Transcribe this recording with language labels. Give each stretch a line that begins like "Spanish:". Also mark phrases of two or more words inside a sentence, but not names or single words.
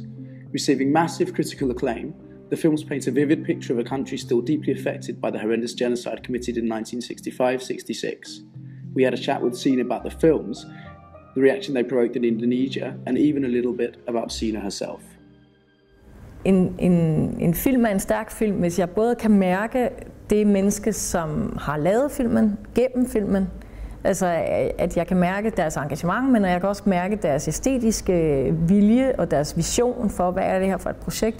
English: Receiving massive critical acclaim, the films paint a vivid picture of a country still deeply affected by the horrendous genocide committed in 1965-66. We had a chat with Signe about the films, the reaction they provoked in Indonesia, and even a little bit about Signe herself.
Danish: En film er en stærk film, hvis jeg både kan mærke det menneske, som har lavet filmen, gennem filmen, altså at jeg kan mærke deres engagement, men jeg kan også mærke deres æstetiske vilje og deres vision for, hvad er det her for et projekt.